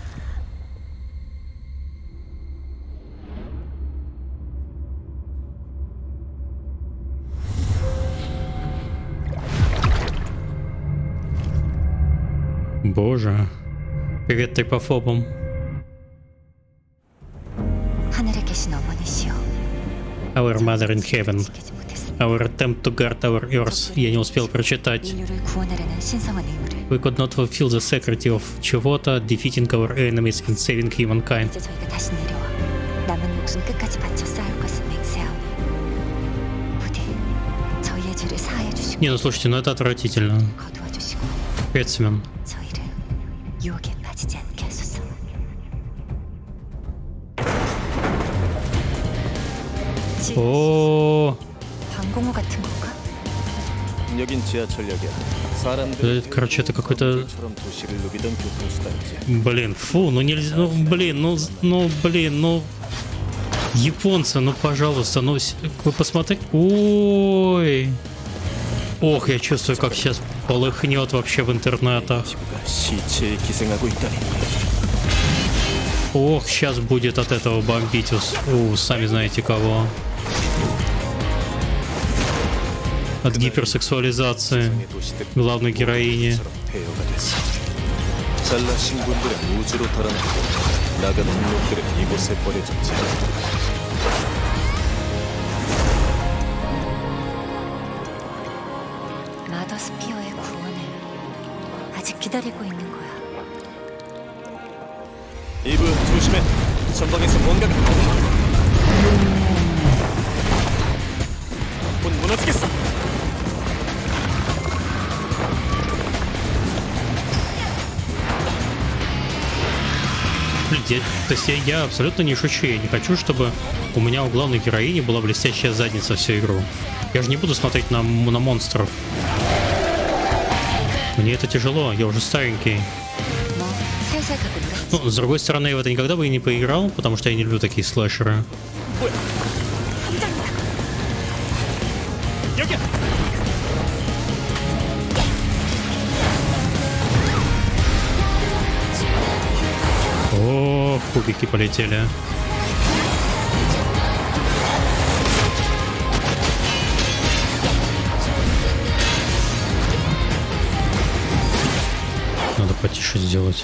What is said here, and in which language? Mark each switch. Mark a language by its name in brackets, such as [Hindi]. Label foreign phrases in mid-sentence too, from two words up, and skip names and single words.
[Russian] Боже. Привет трипофобам. [English] Our Mother in Heaven. Our attempt to guard our Earth. [Russian] Я не успел прочитать. [English] We could not fulfill the security of чего-то, defeating our enemies and saving humankind. [Korean] 이제 저희가 다시 내려와 남은 목숨 끝까지 바쳐 싸울 것을 맹세하오니 부디 저희의 죄를 사하여 주시고 [Russian] Не, ну слушайте, ну это отвратительно. [Korean] 거두어 주시고 [Russian] Пецмен. [Korean] 저희를 유혹에 빠지지 않게 하소서. [Russian] О, [Korean] 방공호 같은 건가? 여긴 지하철역이야. 사람들 [Russian] короче, это какой-то... [Korean] 처럼 도시를 누비던 교통수단이지. [Russian] Блин, фу, ну нельзя, ну блин, ну японцы, ну пожалуйста, ну вы посмотрите, ой, ох, я чувствую, как сейчас полыхнет вообще в интернетах. [Korean] 지구가 시체에 기생하고 있다니. [Russian] Ох, сейчас будет от этого бомбить, сами знаете кого. От гиперсексуализации главной героини. [Korean] 잘나신 분들은 우주로 달아나고 나간 놈들은 이곳에 버려졌지. 마더스피어의 구원을 아직 기다리고 있는 거야. 이브 조심해. 전방에서 뭔가가 곧 무너지겠어. [Russian] То есть я абсолютно не шучу, я не хочу, чтобы у меня у главной героини была блестящая задница всю игру. Я же не буду смотреть на монстров. Мне это тяжело, я уже старенький. [Korean] 뭐 살살 가고 놀았지. [Russian] Ну, с другой стороны, я в это никогда бы и не поиграл, потому что я не люблю такие слэшеры. [Korean] 뭐야? 여기야. [Russian] О, кубики полетели. Надо потише сделать.